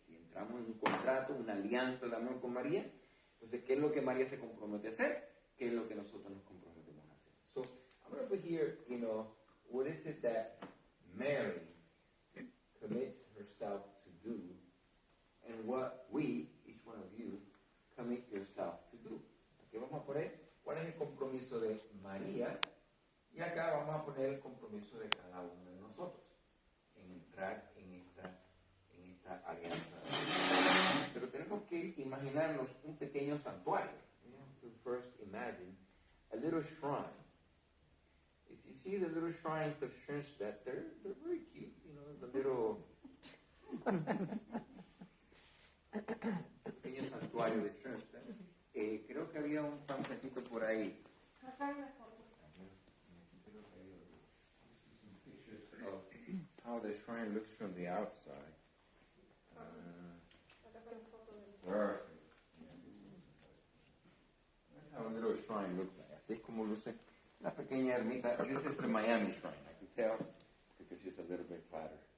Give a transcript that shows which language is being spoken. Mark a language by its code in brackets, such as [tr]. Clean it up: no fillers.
[es] Si entramos en un contrato, una alianza de amor con María, entonces, ¿qué es lo que María se compromete a hacer? ¿Qué es lo que nosotros nos comprometemos a hacer? [en] So, I'm going to put here, what is it that Mary commits herself to do, and what we, each one of you, commit yourself to do. [es] Aquí vamos a poner cuál es el compromiso de María, y acá vamos a poner el compromiso de cada uno de nosotros en entrar en esta alianza. Pero tenemos que imaginarnos un pequeño santuario. [en] We have to first imagine a little shrine. If you see the little shrines of Schoenstatt, they're very cute. [es] The little pequeño santuario de Schoenstatt. Creo que había un panfletito por ahí. [en] Pictures of how the shrine looks from the outside. Perfect. That's how a little shrine looks like. Así es como luce una pequeña ermita. This is the Miami shrine, I can tell, because she's a little bit fatter.